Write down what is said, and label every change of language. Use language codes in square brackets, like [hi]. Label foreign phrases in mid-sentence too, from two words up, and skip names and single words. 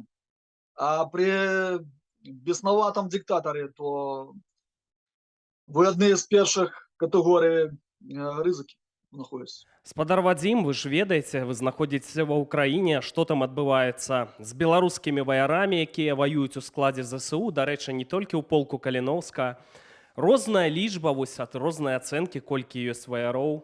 [ru] А при бесноватом диктаторе, то вы одни из первых категорий [be] рызыкі знаходзіцца. Спадар Вадзім, вы ж ведаеце, вы знаходзіцеся ва ўкраіне, што там адбываецца з беларускімі ваярамі, якія ваююць у складзе ЗСУ, дарэчы, не толькі ў полку Каліноўска. Розная лічба, вось ад розныя ацэнкі, колькі ёсць ваяроў.